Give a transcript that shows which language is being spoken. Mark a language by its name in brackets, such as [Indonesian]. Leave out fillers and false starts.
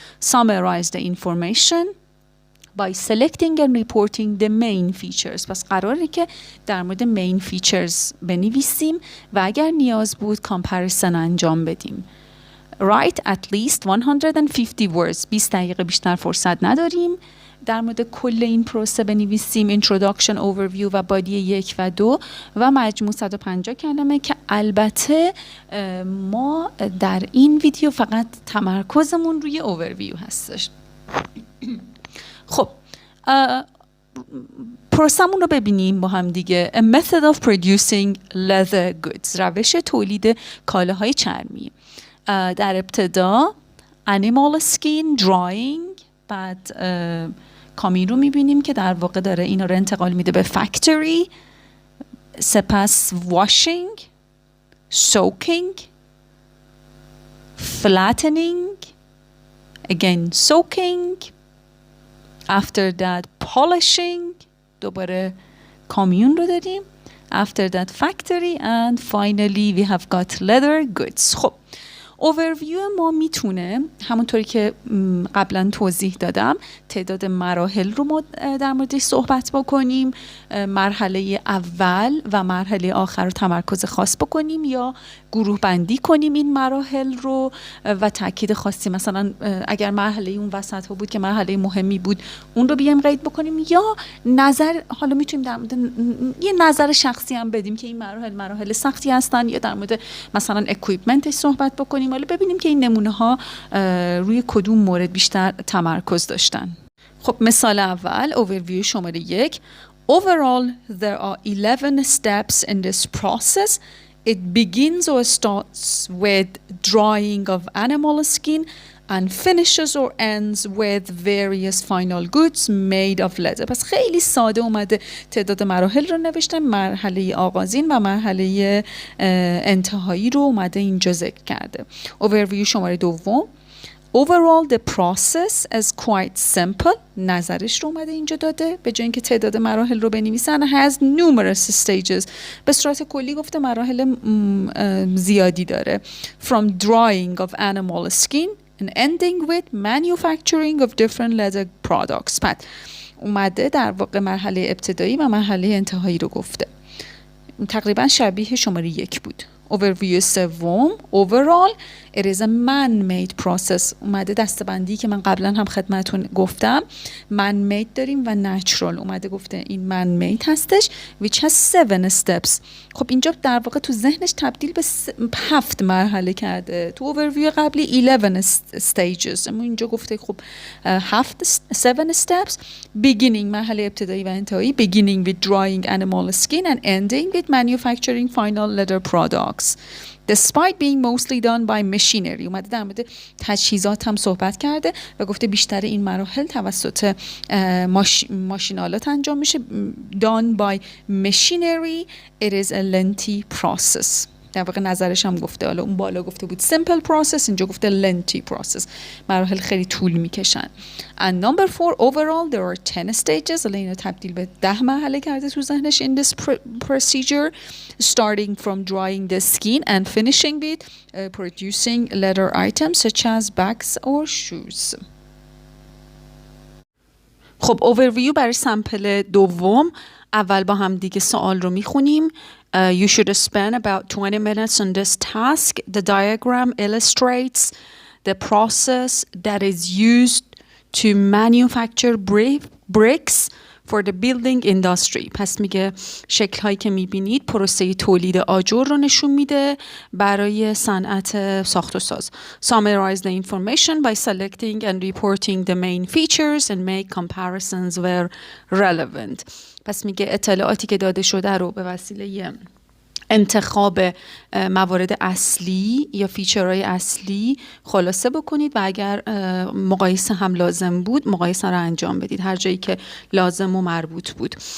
[English] Summarize the information by selecting and reporting the main features. [Persian] پس قراره که در مورد [English] main features [Persian] بنویسیم و اگر نیاز بود comparison انجام بدیم. [English] Write at least 150 words. [Persian] 20 دقیقه بیشتر فرصت نداریم. در مورد کل این پروسه بنویسیم introduction, overview و body 1 و 2 و مجموع 150 کلمه که البته ما در این ویدیو فقط تمرکزمون روی overview هستش. خب پروسمون رو ببینیم با هم دیگه. [English] A method of producing leather goods. [Persian] روش تولید کالاهای چرمی. در ابتدا [English] animal skin drying، [Persian] بعد کامی رو میبینیم که در واقع داره اینا رو انتقال میده به factory، سپس washing، soaking، flattening، [English] again soaking، after that polishing، [Persian] دوباره کامیون رو داریم، [English] after that factory and finally we have got leather goods. [Persian] خب اوورویو ما میتونه همونطوری که قبلا توضیح دادم تعداد مراحل رو ما در موردش صحبت بکنیم، مرحله اول و مرحله آخر رو تمرکز خاص بکنیم یا گروه بندی کنیم این مراحل رو و تاکید خاصی، مثلا اگر مرحله اون وسط ها بود که مرحله مهمی بود اون رو بیایم قید بکنیم، یا نظر حالا میتونیم در مورد یه نظر شخصی هم بدیم که این مراحل سختی هستن یا در مورد مثلا اکویپمنتش صحبت بکنیم. حالا ببینیم که این نمونه ها روی کدوم مورد بیشتر تمرکز داشتن. خب مثال اول اوورویو شماره 1. [English] Overall there are 11 steps in this process. It begins or starts with drying of animal skin and finishes or ends with various final goods made of leather. [Persian] پس خیلی ساده اومده تعداد مراحل رو نوشتم، مرحله آغازین و مرحله انتهایی رو اومده اینجا ذکر کرده. Overview شماره 2. [English] Overall the process is quite simple. [Persian] نظرش رو اومده اینجا داده، به جای اینکه تعداد مراحل رو بنویسن [English] has numerous stages. [Persian] به صورت کلی گفته مراحل زیادی داره. [English] From drying of animal skin and ending with manufacturing of different leather products. [Persian] پس اومده در واقع مرحله ابتدایی و مرحله انتهایی رو گفته. تقریبا شبیه شماره 1 بود. [English] overview سوم overall it is a man-made process. [Persian] اومده دستبندی که من قبلا هم خدمتون گفتم man-made داریم و natural. اومده گفته این man-made هستش [English] which has 7 steps. [Persian] خب اینجا در واقع تو ذهنش تبدیل به 7 مرحله کرده. تو overview قبلی 11 stages، اما اینجا گفته خب 7 steps. [English] beginning [Persian] مرحله ابتدایی و انتهایی، [English] beginning with drying animal skin and ending with manufacturing final leather products. Despite being mostly done by machinery. [Persian] اومده در مورد تجهیزات هم صحبت کرده و گفته بیشتر این مراحل توسط ماشینالات انجام میشه. [English] done by machinery it is a lengthy process. [Persian] در واقع نظرش هم گفته، حالا اون بالا گفته بود [English] simple process، [Persian] اینجا گفته [English] lengthy process، [Persian] مراحل خیلی طول میکشن. [English] and number 4 overall there are 10 stages. [Persian] حالا اینو تبدیل به 10 مرحله کرده تو ذهنش [English] in this procedure starting from drying the skin and finishing with producing leather items such as bags or shoes. [Persian] خب overview برای سمپل دوم. اول با هم دیگه سوال رو میخونیم. [English] You should spend about 20 minutes on this task. The diagram illustrates the process that is used to manufacture bricks for the building industry. [Persian] پس میگه شکل هایی که میبینید پروسه تولید آجر رو نشون میده برای صنعت ساخت و ساز. [English] Summarize the information by selecting and reporting the main features and make comparisons where relevant. [Persian] پس میگه اطلاعاتی که داده شده رو به وسیله انتخاب موارد اصلی یا فیچرهای اصلی خلاصه بکنید و اگر مقایسه هم لازم بود مقایسه رو انجام بدید هر جایی که لازم و مربوط بود.